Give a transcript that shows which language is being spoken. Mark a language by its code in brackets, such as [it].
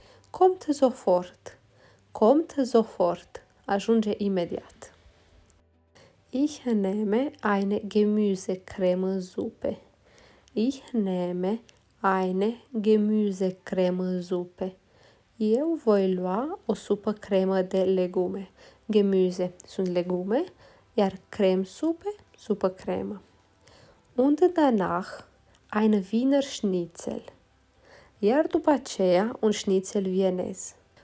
[de] Kommt sofort. Kommt sofort. [ro] Ajunge imediat. [de] Ich nehme eine Gemüsecremesuppe. Ich nehme eine Gemüsecremesuppe. [ro] Eu voi lua o supă cremă de legume. Gemüse sunt legume, iar cremesuppe, supă cremă. [de] Und danach ein Wiener Schnitzel. [ro] Iar după aceea un schnitzel vienez.